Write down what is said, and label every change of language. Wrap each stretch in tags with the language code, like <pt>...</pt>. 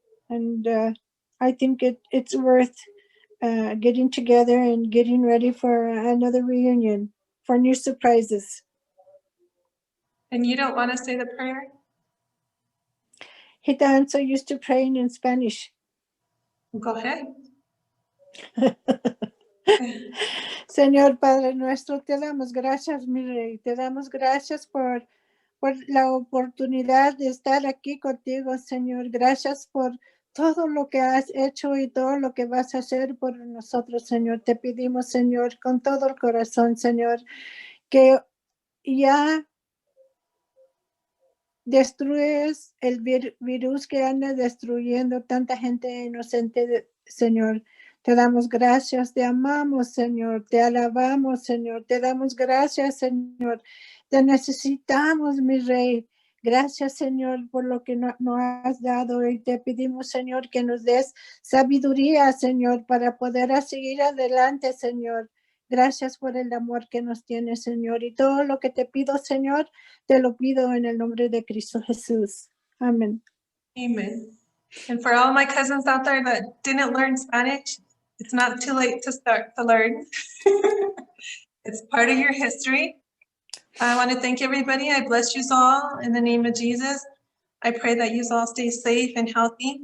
<en>And I think it's worth getting together and getting ready for another reunion, for new surprises. And you don't want to say the prayer? Hita I'm so used to praying in Spanish. Go ahead.</en> <es>Señor Padre nuestro, te damos gracias, mi Rey. Te damos gracias por la oportunidad de estar aquí contigo, Señor. Gracias por todo lo que has hecho y todo lo que vas a hacer por nosotros, Señor. Te pedimos, Señor, con todo el corazón, Señor, que ya destruyes el virus que anda destruyendo tanta gente inocente, Señor. Te damos gracias, te amamos, Señor, te alabamos, Señor, te damos gracias, Señor. Te necesitamos, mi Rey. Gracias, Señor, por lo que nos has dado, y te pedimos, Señor, que nos des sabiduría, Señor, para poder seguir adelante, Señor. Gracias por el amor que nos tienes, Señor, y todo lo que te pido, Señor, te lo pido en el nombre de Cristo Jesús. Amén.</es> <en>Amen. And for all my cousins out there that didn't learn Spanish, it's not too late to start to learn. It's part of your history. I want to thank everybody. I bless you all in the name of Jesus. I pray that you all stay safe and healthy.</en>